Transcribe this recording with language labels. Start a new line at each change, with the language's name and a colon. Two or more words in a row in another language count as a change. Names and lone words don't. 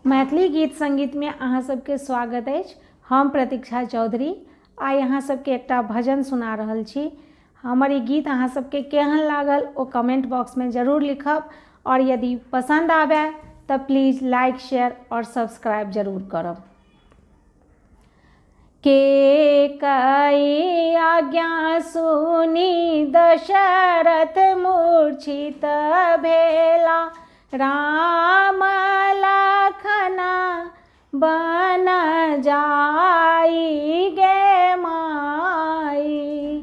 Maithili: मैथिली गीत संगीत में अहाँ सबके स्वागत अछि। हम प्रतीक्षा चौधरी आइ अहाँ सबके एकटा भजन सुना रहल छी। हमर ई गीत अहाँ सबके केहन लागल ओ
English: comment box
Maithili: में जरूर लिखब और यदि पसंद आवे तो
English: please like share
Maithili: और सब्सक्राइब जरूर करब। के कई आज्ञा सुनी दशरथ मूर्छित भेला, राम लखना बन जाई गे माई।